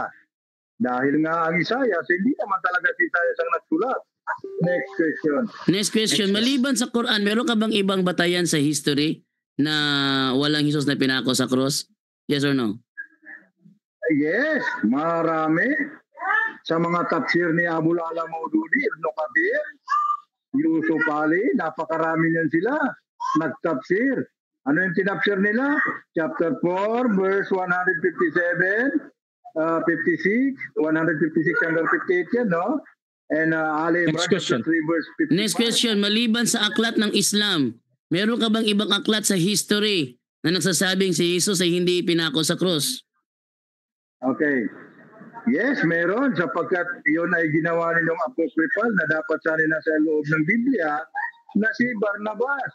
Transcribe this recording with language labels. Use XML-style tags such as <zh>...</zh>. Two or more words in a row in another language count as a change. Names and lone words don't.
<tl>Dahil nga ang Isaiah, hindi naman talaga si Isaiah ang nagsulat.</tl> <en>Next question.</en> <tl>Maliban sa Quran, meron ka bang ibang batayan sa history na walang Jesus na pinako sa cross?</tl> <en>Yes or no?</en> <tl>Yes, marami. Sa mga tafsir ni Abul Ala Maududi, Ibn Kathir, Yusuf Ali, napakarami niyan sila. Nagtafsir. Ano yung tinafsir nila?</tl> <en>Chapter 4, verse 157,</en> <tl>56, 156 hanggang 58 yan, no?</tl> <en>And Ali Imran, chapter 3, verse 55. Next question.</en> <tl>Maliban sa aklat ng Islam, meron ka bang ibang aklat sa history na nagsasabing si Jesus ay hindi pinako sa krus? Okay. Yes, meron. Sapagkat yun ay ginawa nilang apocryphal na dapat sana nasa loob ng Biblia na si Barnabas.</tl>